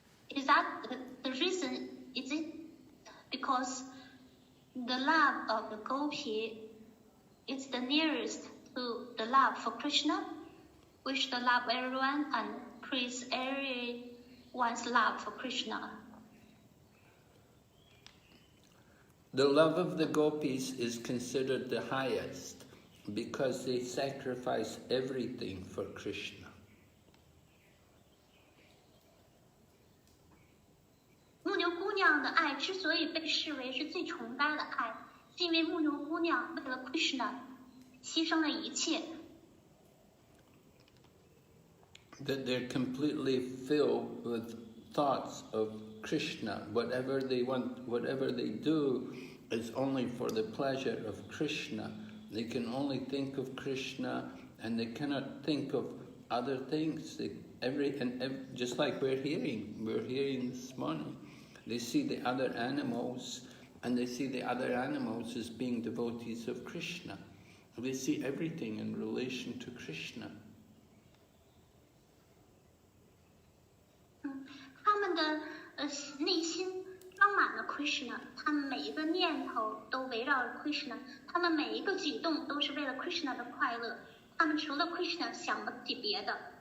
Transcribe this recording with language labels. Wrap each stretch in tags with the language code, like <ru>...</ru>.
<en>Is that the reason? Is it because the love of the gopi is the nearest to the love for Krishna, which the love everyone and praise everyone's love for Krishna? The love of the gopis is considered the highest because they sacrifice everything for Krishna.</en> <zh>牧牛姑娘的爱之所以被视为是最崇高的爱，是因为牧牛姑娘为了 Krishna 牺牲了一切。</zh> <en>That they're completely filled with thoughts of Krishna. Whatever they want, whatever they do is only for the pleasure of Krishna. They can only think of Krishna and they cannot think of other things. Just like we're hearing this morning. They see the other animals and they see the other animals as being devotees of Krishna. They see everything in relation to Krishna.</en> <zh>他们的内心装满了 Krishna， 他们每一个念头都围绕着 Krishna， 他们每一个举动都是为了 Krishna 的快乐，他们除了 Krishna 想不起别的。</zh>